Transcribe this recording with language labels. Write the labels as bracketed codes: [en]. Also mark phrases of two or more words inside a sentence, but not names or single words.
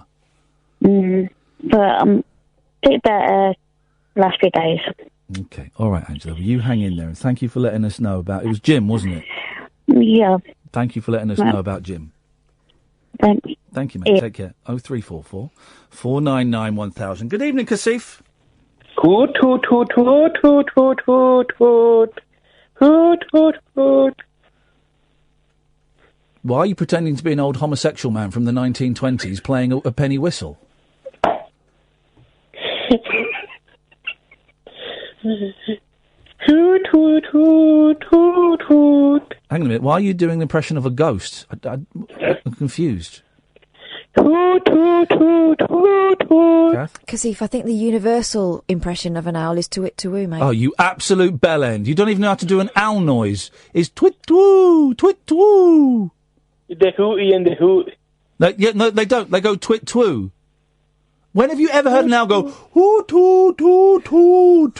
[en] But I'm a bit better last few days. Okay, all right, Angela. Well, you hang in there, and thank you for letting us know about. It was Jim, wasn't it? Yeah. Thank you for letting us know about Jim. Thanks. Thank you, mate. Yeah. Take care. 0344 499 1000. Good evening, Kasif. Hoot, hoot, hoot, hoot, hoot, hoot, hoot, hoot. Hoot, hoot, hoot. Why are you pretending to be an old homosexual man from the 1920s playing a penny whistle? Hoot, hoot, hoot, hoot, hoot. Hang on a minute. Why are you doing the impression of a ghost? I'm confused. Hoot, hoot, hoot, hoot, hoot. Kath? Kasif, I think the universal impression of an owl is twit-to-woo, mate. Oh, you absolute bellend. You don't even know how to do an owl noise. It's twit-to-woo, twit-to-woo. The hooty and the hoot. No, they don't. They go twit-to-woo. When have you ever heard an owl go hoot, hoot, hoot, hoot?